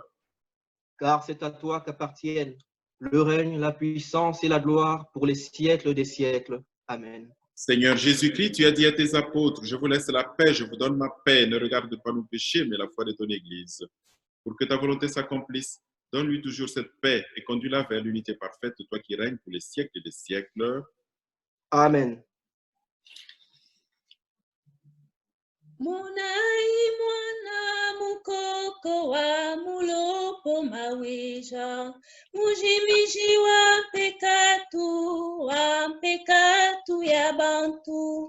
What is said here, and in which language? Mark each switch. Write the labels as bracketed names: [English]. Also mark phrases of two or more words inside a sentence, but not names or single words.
[French] Car c'est à toi qu'appartiennent le règne, la puissance et la gloire pour les siècles des siècles. Amen. Seigneur Jésus-Christ, tu as dit à tes apôtres, je vous laisse la paix, je vous donne ma paix. Ne regarde pas nos péchés, mais la foi de ton Église. Pour que ta volonté s'accomplisse, donne-lui toujours cette paix et conduis-la vers l'unité parfaite de toi qui règnes pour les siècles des siècles. Amen. [Luba-Katanga] Munai mwana mukoko wa mulopo mawisha mujimiji wa mpekatu ya bantu.